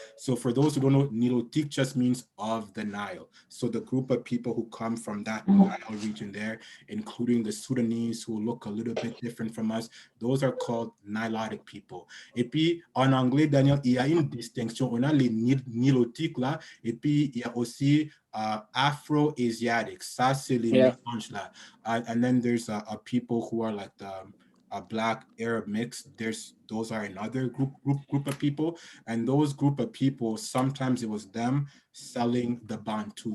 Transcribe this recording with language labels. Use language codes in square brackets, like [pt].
[en] So for those who don't know, Nilotic just means of the Nile. So the group of people who come from that Nile region there, including the Sudanese who look a little bit different from us, those are called Nilotic people. [fr] Et puis, en anglais, Daniel, il y a une distinction. On a les Nilotiques là, et puis il y a aussi Afro-Asiatics. Ça, c'est les mélanges là. [en] And then there's people who are like a Black Arab mix. Those are another group of people, and those group of people, sometimes it was them selling the Bantu.